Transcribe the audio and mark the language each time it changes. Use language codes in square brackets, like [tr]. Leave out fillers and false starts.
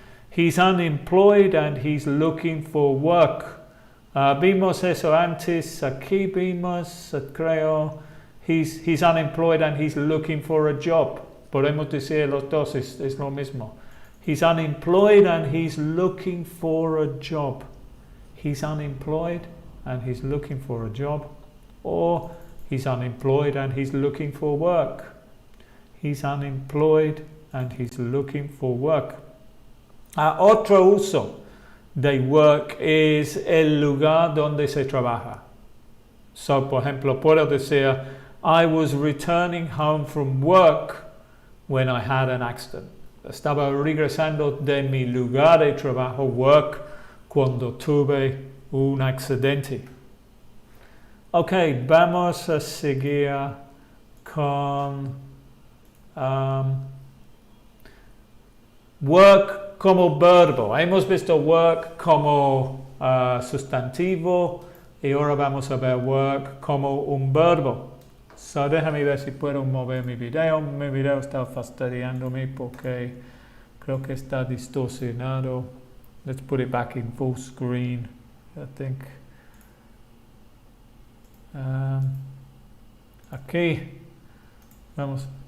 [en] He's unemployed and he's looking for work. [es] Vimos eso antes, aquí vimos, creo, [en] he's unemployed and he's looking for a job. [es] Podemos decir los dos, es lo mismo. [en] He's unemployed and he's looking for a job. He's unemployed and he's looking for a job. Or he's unemployed and he's looking for work. He's unemployed and he's looking for work. [es] Otro uso de work es el lugar donde se trabaja. [en] So, [es] por ejemplo, puedo decir, [en] I was returning home from work when I had an accident. [es] Estaba regresando de mi lugar de trabajo, work, cuando tuve un accidente. Ok, vamos a seguir con work como verbo. Hemos visto work como sustantivo y ahora vamos a ver work como un verbo. So, déjame ver si puedo mover mi video. Mi video está fastidiándome porque creo que está distorsionado. [en] Let's put it back in full screen, I think. [es] Aquí vamos.